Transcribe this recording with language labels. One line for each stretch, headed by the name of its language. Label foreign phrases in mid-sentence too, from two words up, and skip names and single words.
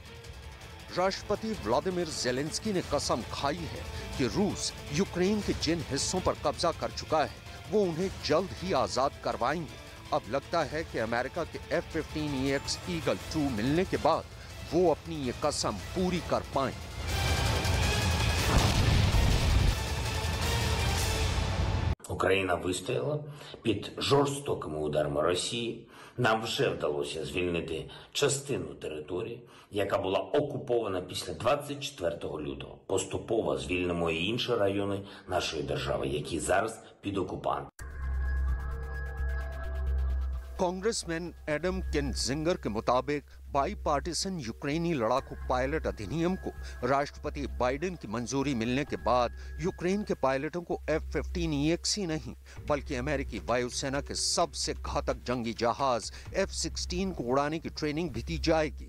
Hindi: राष्ट्रपति व्लादिमीर ज़ेलेंस्की ने कसम खाई है कि रूस यूक्रेन के जिन हिस्सों पर कब्जा कर चुका है वो उन्हें जल्द ही आजाद करवाएंगे। अब लगता है कि अमेरिका के F-15EX ईगल 2 मिलने के बाद वो अपनी ये कसम पूरी कर पाएं।
Ukrainian: Україна вистояла під жорстокими ударами Росії. Нам вже вдалося звільнити частину території, яка була окупована після 24 лютого. Поступово звільнимо і інші райони нашої держави, які зараз під окупантом.
Hindi: कांग्रेसमैन एडम किन्जिंगर के मुताबिक बाईपार्टीसन यूक्रेनी लड़ाकू पायलट अधिनियम को राष्ट्रपति बाइडेन की मंजूरी मिलने के बाद यूक्रेन के पायलटों को F-15EX ही नहीं बल्कि अमेरिकी वायुसेना के सबसे घातक जंगी जहाज F-16 को उड़ाने की ट्रेनिंग भी दी जाएगी।